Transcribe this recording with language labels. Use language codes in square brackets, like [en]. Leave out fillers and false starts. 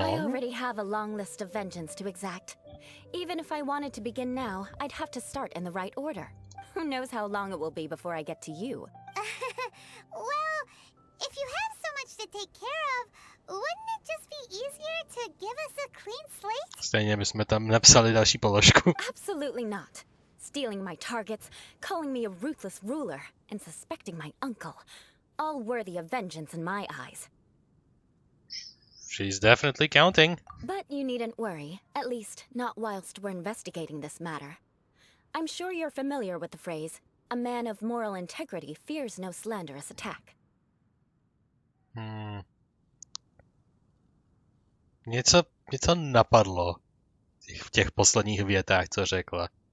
[en] I already have a long list of vengeance to exact. Even if I wanted to begin now, I'd have to start in the right order. Who knows how long it will be before I get to you? Well, if you have so much to take care of, wouldn't it just be easier to give us a clean slate? [cs] Stejně bychom tam napsali další položku. [en] Absolutely not. Stealing my targets, calling me a ruthless ruler, and suspecting my uncle. All worthy of vengeance in my eyes. She's definitely counting. But you needn't worry, at least not whilst we're investigating this matter. I'm sure you're familiar with the phrase, a man of moral integrity fears no slanderous attack. [cs] Něco napadlo v těch posledních větách, co řekla.